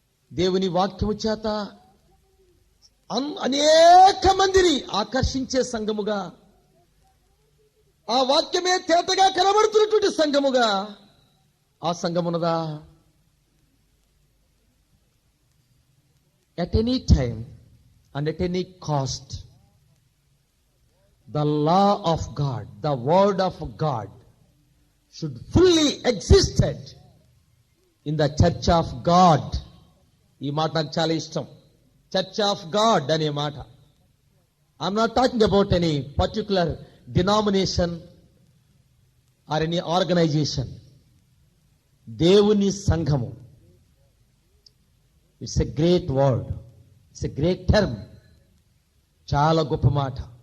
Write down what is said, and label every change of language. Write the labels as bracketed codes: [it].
[te] దేవుని వాక్యము చేత అనేక మందిని ఆకర్షించే సంఘముగా, ఆ వాక్యమే తేటగా కనబడుతున్నటువంటి సంఘముగా ఆ సంఘమున్నదా? [en] At any time and at any cost, the law of God, the word of God should fully existed in the church of God. [te] ఈ మాట నాకు చాలా ఇష్టం, చర్చ్ ఆఫ్ గాడ్ అనే మాట. [en] I'm not talking about any particular denomination or any organisation. [te] దేవుని సంఘము, [en] it's a great word, it's a great term, [te] చాలా గొప్ప మాట.